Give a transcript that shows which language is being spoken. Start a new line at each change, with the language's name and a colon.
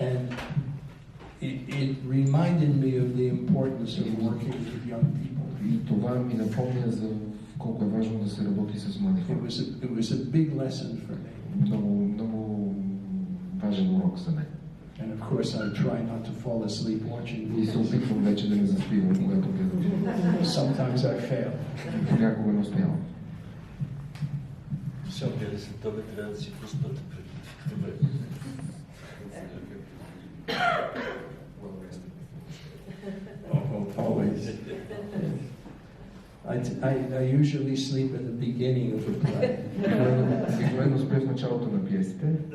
English: And it reminded me of the importance of working with young people.
Bulgarian: И това ми напомня за колко е важно да се работи с млади хора.
English: It was a big lesson for me.
Bulgarian: Много важен урок за мен.
English: And of course I try not to fall asleep watching movies.
Bulgarian: И се опитвам вече да не заспивам, когато гледам.
English: Sometimes I fail.
Bulgarian: Понякога не успявам. Шалбери се това трябва да си пуснат пред.
English: Always. I usually sleep at the beginning of the play.
Bulgarian: Обикновено спя в началото на пиесите.